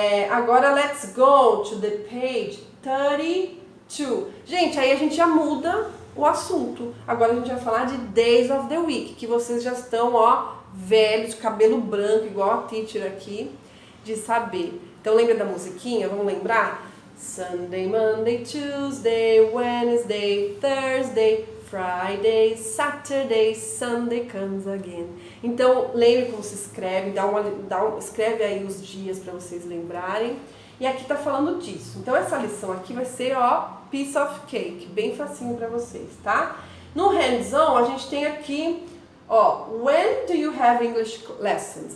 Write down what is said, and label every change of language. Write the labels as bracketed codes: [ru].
[pt] Agora, [en] let's go to the page 32. [pt] Gente, aí a gente já muda o assunto. Agora a gente vai falar de [en] Days of the Week, [pt] que vocês já estão, velhos, de cabelo branco, igual a teacher aqui, de saber. Então lembra da musiquinha? Vamos lembrar? [en] Sunday, Monday, Tuesday, Wednesday, Thursday, Friday, Saturday, Sunday comes again. [pt] Então lembre como se escreve, escreve aí os dias para vocês lembrarem. E aqui tá falando disso. Então essa lição aqui vai ser, [en] piece of cake, [pt] bem facinho para vocês, tá? No hands-on a gente tem aqui, [en] when do you have English lessons?